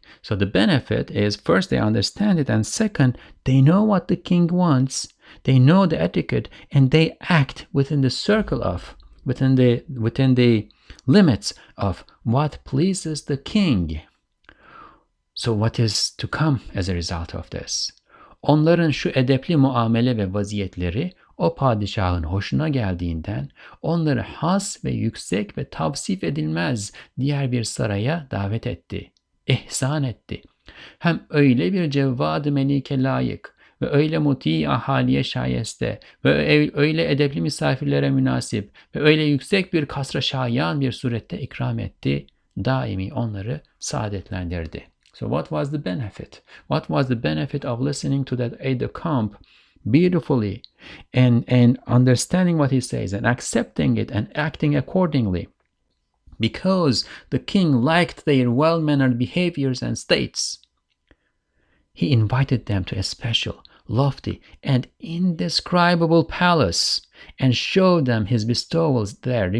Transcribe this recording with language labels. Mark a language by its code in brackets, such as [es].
[en] So the benefit is, first, they understand it, and second, they know what the king wants. They know the etiquette, and they act within the circle of, within the limits of what pleases the king. So what is to come as a result of this? [tr] Onların şu edepli muamele ve vaziyetleri o padişahın hoşuna geldiğinden onları has ve yüksek ve tavsif edilmez diğer bir saraya davet etti, ihsan etti. Hem öyle bir cevvad-ı melike layık ve öyle muti ahaliye şayeste ve öyle edepli misafirlere münasip ve öyle yüksek bir kasra şayan bir surette ikram etti, daimi onları saadetlendirdi. [en] So what was the benefit? What was the benefit of listening to that aide-de-camp beautifully and understanding what he says and accepting it and acting accordingly? Because the king liked their well-mannered behaviors and states, he invited them to a special, lofty, and indescribable palace and showed them his bestowals there.